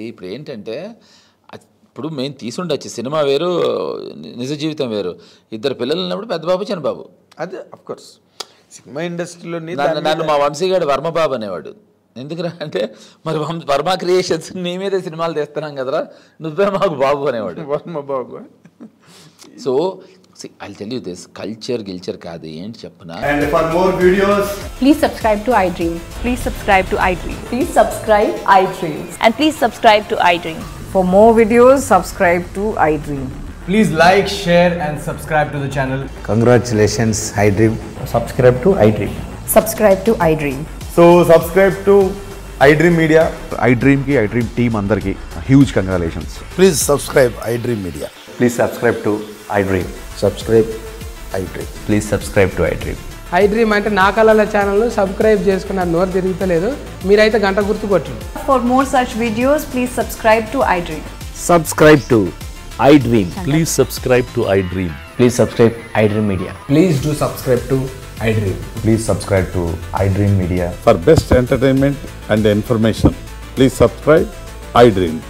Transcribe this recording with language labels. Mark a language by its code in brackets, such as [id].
[te] ఇప్పుడు ఏంటంటే, ఇప్పుడు మేము తీసుండొచ్చు, సినిమా వేరు, నిజ జీవితం వేరు. ఇద్దరు పిల్లలు ఉన్నప్పుడు పెద్ద బాబు చిన్న బాబు. అదే అఫ్కోర్స్. సినిమా ఇండస్ట్రీలో నన్ను మా వంశీగాడు వర్మబాబు అనేవాడు. ఎందుకురా అంటే మరి వర్మ క్రియేషన్స్ నీ మీదే సినిమాలు తెస్తున్నాం కదరా, నువ్వే మాకు బాబు అనేవాడు. వర్మబాబు. [en] so I'll tell you this, culture [te] కాదు ఏంటి చెప్పనా. [en] And for more videos, please subscribe to iDream. Please subscribe to iDream. Please subscribe iDream. And please subscribe to iDream. For more videos, subscribe to iDream. please like, share and subscribe to the channel. Congratulations, iDream. Subscribe to iDream. Subscribe to iDream. So subscribe to iDream Media. [te] iDream ki iDream team andarki [en] huge congratulations. Please subscribe iDream Media. Please subscribe to iDream. Subscribe iDream. Please subscribe to iDream. [te] iDream అంటే నా కళల channel subscribe చేసుకున్నారు, నోరు తిరుగుతలేదు, మీరైతే గంట గుర్తు కొట్టండి. [en] For more such videos, please subscribe to iDream. Subscribe to iDream. Please subscribe to iDream. Please subscribe iDream Media. Please do subscribe to iDream. Please subscribe to iDream Media. For best entertainment and information, please subscribe iDream.